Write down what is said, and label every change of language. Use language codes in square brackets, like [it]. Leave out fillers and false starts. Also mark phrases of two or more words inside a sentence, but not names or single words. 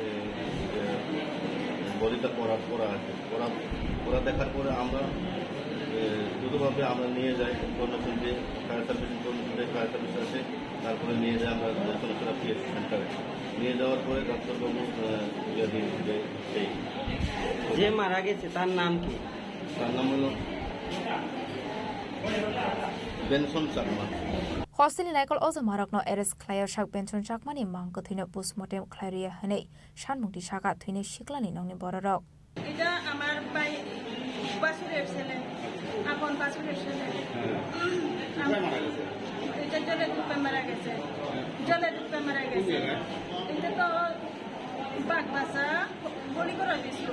[bn] বডিটা পড়া আছে পড়া দেখার পরে আমরা দ্রুতভাবে আমরা নিয়ে যাই ইনফরমেশন দিয়ে [en] fire service [bn] আছে তারপরে নিয়ে যাই আমরা সোনাচুরা [en] PSC centre [bn] নিয়ে যাওয়ার পরে ডাক্তারবাবু সেই যে মারা গেছে তার নাম কি তার নাম হলো বেনসন চাকমা [trp] हस्टेलनि नायकल अज मारकनो एरेस ख्लायर शाक बेन्सन चाकमानि मांगको थैनो पोस्टमर्टेम ख्लायरिया हनै सानमुक्ति शाखा थैनो सिक्लानि नंनि बररक [bn] এটা আমার ভাই বাসুরের ছেলে আপন বাসুরের ছেলে এটা জলে ডুবে মারা গেছে এটা তো বাগবাসা বলি করা স্কুল